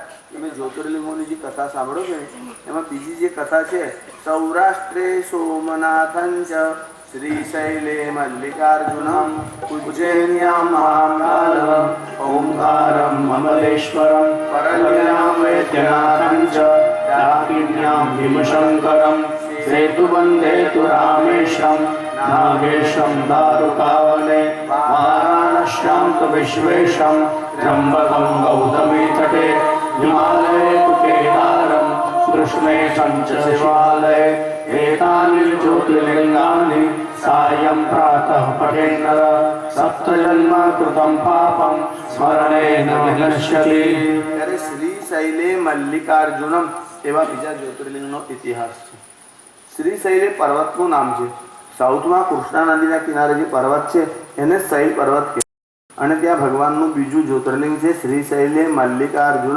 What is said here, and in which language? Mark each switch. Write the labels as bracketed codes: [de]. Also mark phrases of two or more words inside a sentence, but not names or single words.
[gu] તમે જ્યોતિર્લિંગોની જે કથા સાંભળો છો ને, એમાં બીજી જે કથા છે, [sa] સૌરાષ્ટ્રે સોમનાથંચ શ્રીશૈલે મલ્લિકાર્જુનમ ઉજ્જૈન્યામ મહાકાલમ ઓમકારમ મમલેશ્વરમ પરલ્યામ વૈદ્યનાથંચ દાકિન્યામ ભીમશંકરમ સેતુબંધેતુ રામેશમ નાગેશમ દારુકાવને વારાણસ્યામ તુ વિશ્વેશમ ત્રંબકમ ગૌતમી તટે હિમાલયે તુ કેદારમ કૃષ્ણેશં ચ શિવાલયે एतानि ज्योतिर्लिंगानि सायं प्रातः पठेन्नर सप्तजन्म कृतं पापं स्मरणेन विनश्यति. [gu] ત્યારે શ્રીશૈલે મલ્લિકાર્જુનમ એવા બીજા જ્યોતિર્લિંગનો ઇતિહાસ છે. શ્રીશૈલે પર્વતનું નામ છે. સાઉથમાં કૃષ્ણા નદીના કિનારે જે પર્વત છે એને શૈલ પર્વત કહેવાય. અને ત્યાં ભગવાનનું બીજું જ્યોતિર્લિંગ છે શ્રીશૈલે મલ્લિકાર્જુનમ.